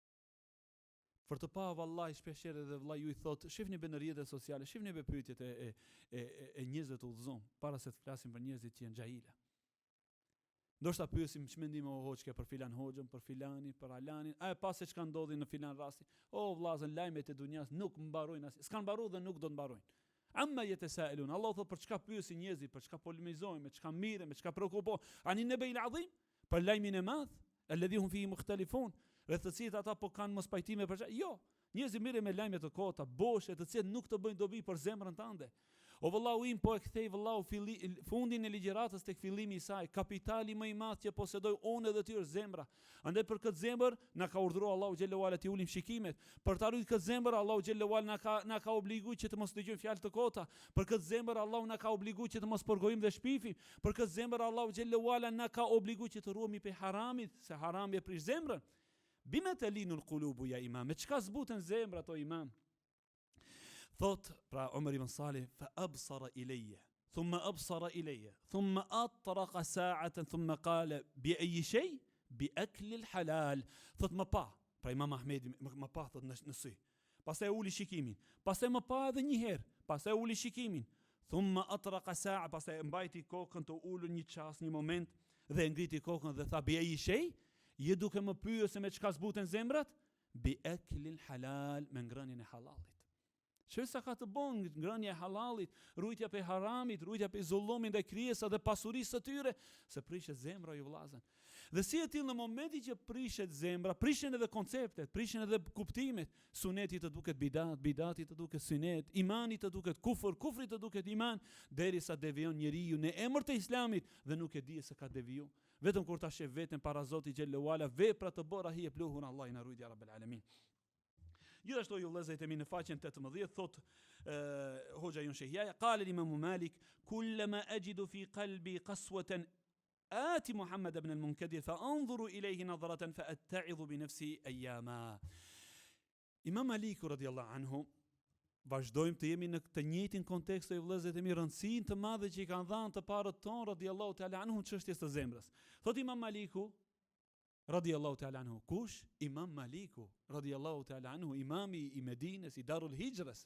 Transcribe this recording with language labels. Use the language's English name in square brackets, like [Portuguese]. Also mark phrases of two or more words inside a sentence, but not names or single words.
[Albanian] Për të pa vallahi shpeshherë edhe vllai ju i thot, shifni be në rrjetet sociale, shifni be pyetjet e njerëzve të udhëzon, para se të flasim për njerëzit që janë xhaila. Ndoshta pyesim ç'mendim o hoxhke për filan hoxhën, për filanin, për alanin, a e pa se çka ndodhi në filan rasti. O vllazën, lajmet e dunjas nuk mbarojnë as, s'kan mbaruar dhe nuk do të mbarojnë. [Arabic] عم يتساءلون. [Albanian] Allah thot për çka pyesin njerëzit, për çka polemizojnë, me çka mirë, me çka preokupohen. [Arabic] عن النبإ العظيم, [Albanian] për lajmin e madh, [Arabic] الذي هم فيه مختلفون. [Albanian] Rreth të cilit ata po kanë mos pajtime për çka. Jo, njerëzit mirë me lajme të kota, boshe, të cilat nuk të bëjnë dobi për zemrën tënde. O vëllau im po e kthej vëllau fundin e ligjëratës tek fillimi i saj, kapitali më i madh që posedoj unë edhe ty është zemra. Andaj për këtë zemër na ka urdhëruar Allahu xhallahu ala të ulim shikimet. Për ta ruajtur këtë zemër Allahu xhallahu ala na ka obliguar që të mos dëgjojmë fjalë të kota. Për këtë zemër Allahu na ka obliguar që të mos porgojmë dhe shpifim. Për këtë zemër Allahu xhallahu ala na ka obliguar që të ruhemi prej haramit, se harami e prish zemrën. [Arabic] بم تلين القلوب يا إمام. [Albanian] Me çka zbuten zemrat o imam? Thot pra [Arabic] Umar ibn Salih, فأبصر إلي ثم أبصر إلي ثم أطرق ساعة ثم قال بأي شيء بأكل الحلال. [Albanian] Thot më pa, pra Imam Ahmedi më pa thot në sy. Pastaj uli shikimin, pastaj më pa edhe një herë, pastaj uli shikimin. [Arabic] ثم أطرق ساعة, [Albanian] pastaj mbajti kokën të ulur një çast, një moment dhe ngriti kokën dhe tha [Arabic] بأي شيء, [Albanian] je duke më pyetur se me çka zbuten zemrat? [Arabic] بأكل الحلال, [Albanian] me ngrënien e halalit. Që sa ka të bon ngrënia e halalit, rujtja pe haramit, rujtja pe zullumit ndaj krijesa dhe pasurisë së tyre, se prishet zemra ju vllazën. Dhe si e till në momentin që prishet zemra, prishen edhe konceptet, prishen edhe kuptimet. Suneti të duket bidat, bidati të duket sunet, imani të duket kufër, kufri të duket iman, derisa devijon njeriu në emër të Islamit dhe nuk e di se ka deviju. Vetëm kur ta sheh veten para Zotit xhallahu ala, vepra të bëra hi e pluhun, Allah i na ruaj [Arabic] يا رب العالمين. [Albanian] Gjithashtu ju vëllezër e mi në faqen 18 thot hoxha jon Sheikh Yahya [Arabic] قال الإمام مالك كلما أجد في قلبي قسوة آتي محمد بن المنكدر فأنظر إليه نظرة فأتعظ بنفسي أياما. [Albanian] Imam Maliku [Arabic] رضي الله عنه, [Albanian] vazhdojmë të jemi në këtë njëjtin kontekst të vëllezërit e mi, rëndësinë të madhe që i kanë dhënë të parët tonë [Arabic] رضي الله تعالى عنه [Albanian] çështjes të zemrës. Thot Imam Maliku [Arabic] رضي الله تعالى عنه, [Albanian] kush? Imam Maliku [Arabic] رضي الله تعالى عنه, [Albanian] imami i Medinës, i Darul Hijrës.